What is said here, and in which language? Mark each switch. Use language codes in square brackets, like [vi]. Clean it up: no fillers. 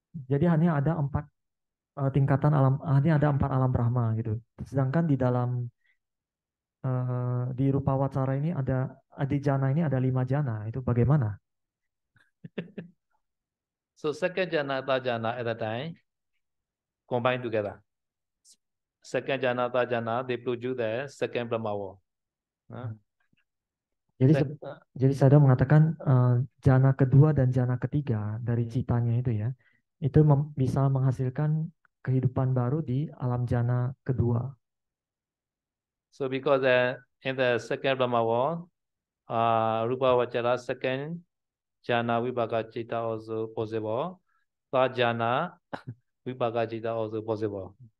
[id] Jadi hanya ada 4 tingkatan hanya ada 4 alam Brahma gitu. Sedangkan di dalam di Rupawacara ini di jana ini ada 5 jana. Itu bagaimana? [en] So second jhana, third jhana at the time combined together. Second jhana, third jhana, they produce the second Brahmava. [id] Jadi jadi Sada mengatakan jana kedua dan jana ketiga dari citanya itu ya, itu bisa menghasilkan kehidupan baru di alam jana kedua. [en] So because in the second Brahmava, Rupa Vachara, second jhana Vipaka Citta also possible. Third jhana Vipaka Citta also possible.